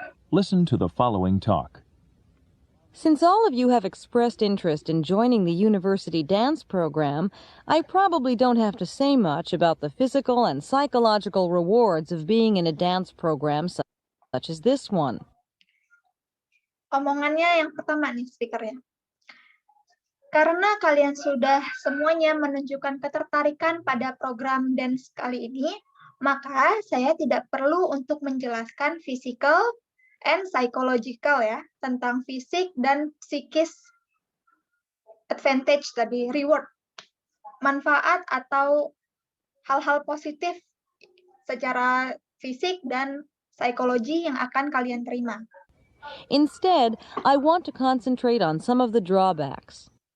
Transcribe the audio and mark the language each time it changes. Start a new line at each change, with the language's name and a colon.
English: Listen to the following talk. Since all of you have expressed interest in joining the university dance program, I probably don't have to say much about the physical and psychological rewards of being in a dance program such as this one.
Indonesian: Omongannya yang pertama nih speakernya. Karena kalian sudah semuanya menunjukkan ketertarikan pada program dance kali ini, maka saya tidak perlu untuk menjelaskan
English: physical and psychological
Indonesian: ya, tentang fisik dan psikis advantage tadi, reward, manfaat atau hal-hal positif secara fisik dan psikologi yang akan kalian terima.
English: Instead, I want to concentrate on some of the drawbacks.